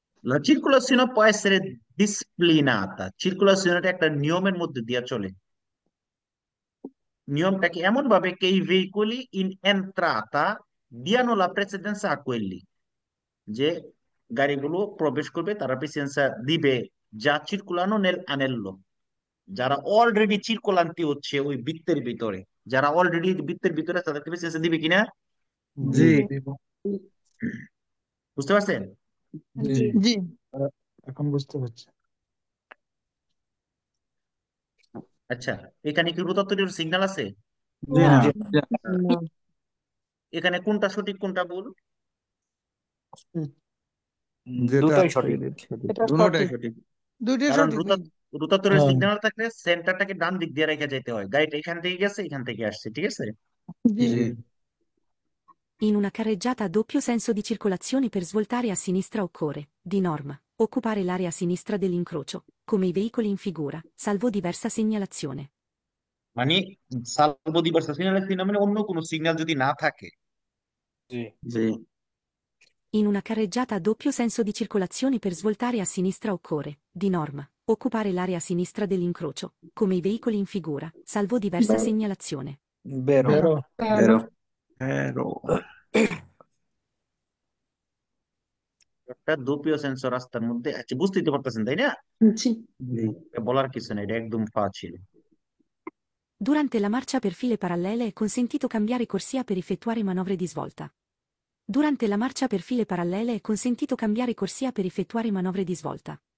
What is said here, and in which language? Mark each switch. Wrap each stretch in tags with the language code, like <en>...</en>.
<it>La circolazione può essere disciplinata,</it> <bn>circolazione একটা নিয়মের মধ্যে দিয়ে চলে। নিয়মটা কি? এমন ভাবে</bn> <it>che i veicoli in entrata diano la precedenza a quelli,</it> <bn>যে গাড়িগুলো প্রবেশ করবে তারা প্রেসিডেন্সা দিবে যা</bn> <it>চিরকুলানো নেল আনেল্লো,</it> <bn>যারা অলরেডি চিরকুলান্তি হচ্ছে ওই বৃত্তের ভিতরে, যারা অলরেডি বৃত্তের ভিতরে তাদেরকে প্রেসিডেন্সা দিবে কিনা? জি বুঝতে পারছেন? জি জি। এখন বুঝতে পারছি। আচ্ছা এখানে কি রোটাটরির সিগন্যাল আছে? জি না এখানে কোনটা সঠিক কোনটা ভুল? যেটা দুটোই সঠিক। দুটোটাই সঠিক। দুইটাই কারণ সঠিক ভাই। রোটাটরির হ্যাঁ। সিগন্যাল থাকলে সেন্টারটাকে ডান দিক দিয়ে রেখে যেতে হয়, গাড়িটা এখান থেকে গেছে এখান থেকে আসছে, ঠিক আছে? জি। জি</bn> <it>In una carreggiata a doppio senso di circolazione per svoltare a sinistra occorre, di norma, occupare l'area a sinistra dell'incrocio, come i veicoli in figura, salvo diversa segnalazione.</it> <bn>মানে সালভো দিবর্সা সিগন্যাল মানে অন্য কোনো সিগন্যাল যদি না থাকে। জি জি</bn> <it>In una carreggiata a doppio senso di circolazione per svoltare a sinistra occorre, di norma, occupare l'area a sinistra dell'incrocio, come i veicoli in figura, salvo diversa segnalazione. Vero। Vero। Vero। Vero।</it> <bn>একটা দুপিও sense রাস্তার মধ্যে, আচ্ছা বুঝতেই তো পারতেছেন তাই না? জি। জি। বলার কিছু নেই, এটা একদম facile.</bn> <it>Durante la marcia per file parallele è consentito cambiare corsia per effettuare manovre di svolta. Durante la marcia per file parallele è consentito cambiare corsia per effettuare manovre di svolta.</it>